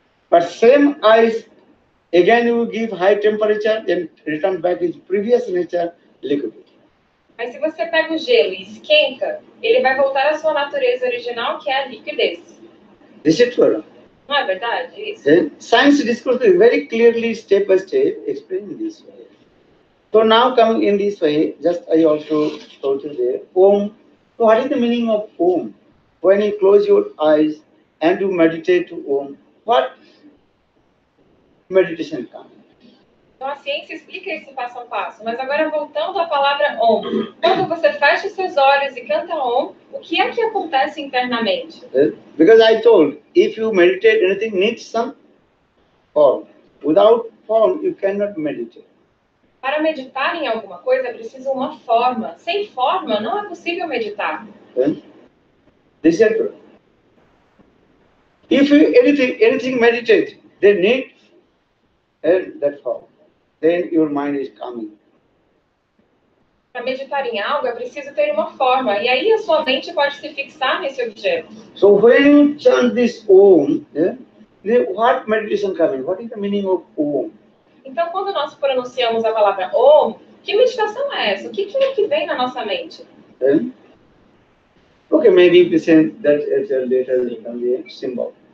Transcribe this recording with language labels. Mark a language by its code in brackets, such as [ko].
[en] But same ice, again you give high temperature, then return back its previous nature, liquid. [pt] Mas se você pega o gelo e esquenta, ele vai voltar à sua natureza original, que é a liquidez. [en] This is true. [pt] Não é verdade isso? [en] Science discourse very clearly, step by step, explain this way. So now coming in this way, just I also told you there, Om. So what is the meaning of Om? When you close your eyes and you meditate to Om, what meditation comes? [pt] Então a ciência explica isso passo a passo. Mas agora voltando à palavra Om. Quando você fecha os seus olhos e canta Om, o que é que acontece internamente? [en] Because I told, if you meditate, anything needs some form. Without form, you cannot meditate. [pt] Para meditar em alguma coisa é preciso uma forma. Sem forma, não é possível meditar. [en] This is true. If you anything meditate, they need that form. Then your mind is coming. [pt] Para meditar em algo é preciso ter uma forma. E aí a sua mente pode se fixar nesse objeto. [en] So when you chant this Om, what meditation coming? What is the meaning of Om? [pt] Então, quando nós pronunciamos a palavra Om, que meditação é essa? O que é que vem na nossa mente? [en] Okay, maybe we say that as a letter symbol.